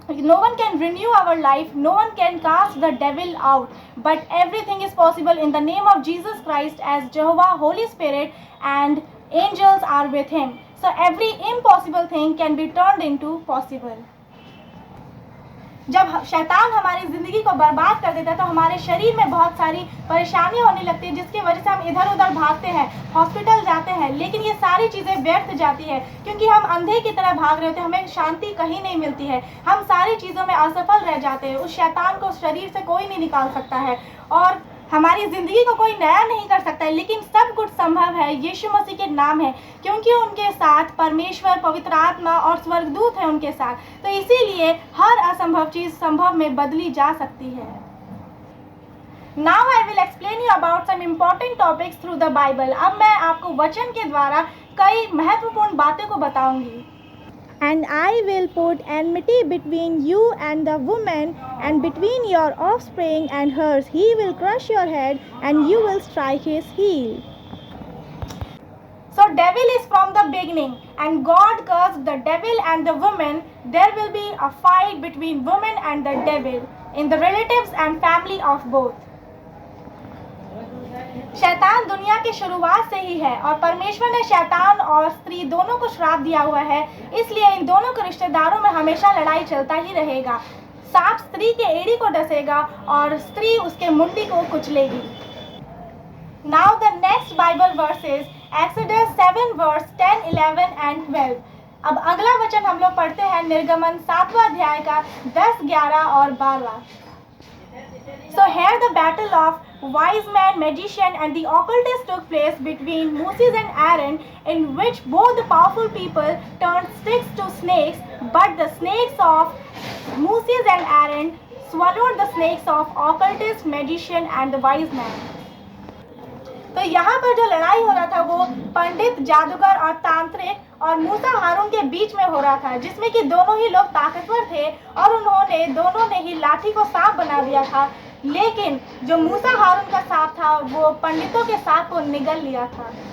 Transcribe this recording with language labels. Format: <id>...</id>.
<en>No one can renew our life. No one can cast the devil out. But everything is possible in the name of Jesus Christ, as Jehovah, Holy Spirit, and angels are with him. So every impossible thing can be turned into possible.</en> <hi>जब शैतान हमारी ज़िंदगी को बर्बाद कर देता है तो हमारे शरीर में बहुत सारी परेशानी होने लगती है, जिसकी वजह से हम इधर उधर भागते हैं, हॉस्पिटल जाते हैं, लेकिन ये सारी चीज़ें व्यर्थ जाती है, क्योंकि हम अंधे की तरह भाग रहे होते हैं. हमें शांति कहीं नहीं मिलती है, हम सारी चीज़ों में असफल रह जाते हैं. उस शैतान को शरीर से कोई नहीं निकाल सकता है, और हमारी ज़िंदगी को कोई नया नहीं कर सकता है. लेकिन सब कुछ संभव है यीशु मसीह के नाम है, क्योंकि उनके साथ परमेश्वर, पवित्र आत्मा और स्वर्गदूत है उनके साथ. तो इसीलिए हर असंभव चीज़ संभव में बदली जा सकती है.</hi> <en>Now I will explain you about some important topics through the Bible.</en> <hi>अब मैं आपको वचन के द्वारा कई महत्वपूर्ण बातें को बताऊंगी.</hi> <en>And I will put enmity between you and the woman, and between your offspring and hers. He will crush your head, and you will strike his heel. So devil is from the beginning, and God cursed the devil and the woman. There will be a fight between woman and the devil in the relatives and family of both.</en> <hi>शैतान दुनिया की शुरुआत से ही है, और परमेश्वर ने शैतान और स्त्री दोनों को श्राप दिया हुआ है. इसलिए इन दोनों के रिश्तेदारों में हमेशा लड़ाई चलता ही रहेगा. सांप स्त्री के एड़ी को डसेगा और स्त्री उसके मुंडी को कुचलेगी.</hi> <en>Now the next Bible verses, Exodus 7 verse 10, 11 and 12.</en> <hi>अब अगला वचन हम लोग पढ़ते हैं निर्गमन 7वां अध्याय का 10, 11 और 12.</hi> <en>So here the battle of wise man, magician, and the occultist took place between Moses and Aaron, in which both the powerful people turned sticks to snakes, but the snakes of Moses and Aaron swallowed the snakes of occultist, magician, and the wise man.</en> <hi>तो यहाँ पर जो लड़ाई हो रहा था वो पंडित, जादूगर और तांत्रिक और मूसा हारून के बीच में हो रहा था, जिसमें कि दोनों ही लोग ताकतवर थे और उन्होंने दोनों ने ही लाठी को सांप बना दिया था, लेकिन जो मूसा हारून का सांप था वो पंडितों के सांप को निगल लिया था।</hi>